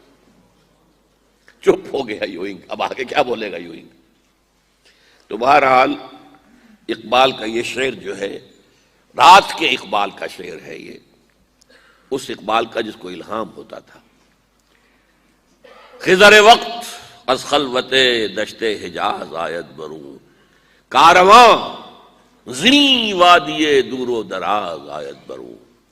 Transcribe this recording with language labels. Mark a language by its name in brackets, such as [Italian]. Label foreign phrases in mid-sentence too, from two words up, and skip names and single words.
[Urdu] چپ ہو گیا یوئنگ. اب آگے کیا بولے گا یوئنگ؟ تو بہرحال اقبال کا یہ شعر جو ہے رات کے اقبال کا شعر ہے. یہ اس اقبال کا جس کو الہام ہوتا تھا. [Persian] خضر وقت از خلوت دشت حجاز آید بروں، کارواں زی وادی دور و دراز آید بروں.